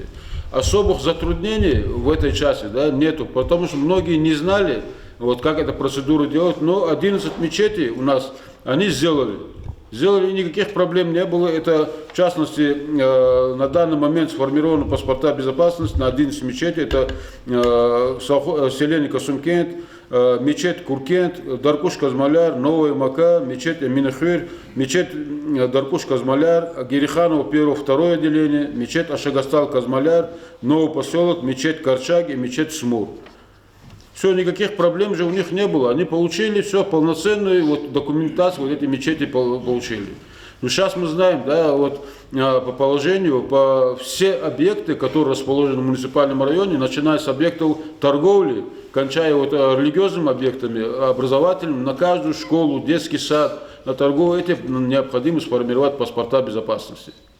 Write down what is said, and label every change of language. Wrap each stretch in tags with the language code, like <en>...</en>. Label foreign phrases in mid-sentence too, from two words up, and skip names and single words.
<ru>Особых затруднений в этой части нету, потому что многие не знали, вот, как эту процедуру делать, но 11 мечетей у нас они сделали, и никаких проблем не было. Это, в частности, на данный момент сформированы паспорта безопасности на 11 мечетей. Это селение Касумкент, мечеть Куркент, Даркуш Казмаляр, Новая Мака, мечеть Минахир, мечеть Даркуш Казмаляр, Гериханово 1-2 отделение, мечеть Ашагастал Казмаляр, Новый поселок, мечеть Корчаг и мечеть Смур. Все, никаких проблем же у них не было. Они получили все, полноценную вот, документацию, вот эти мечети получили. Но сейчас мы знаем, вот, по положению, по все объекты, которые расположены в муниципальном районе, начиная с объектов торговли, кончая вот, религиозными объектами, образовательными, на каждую школу, детский сад, на торговлю, эти необходимо сформировать паспорта безопасности.</ru>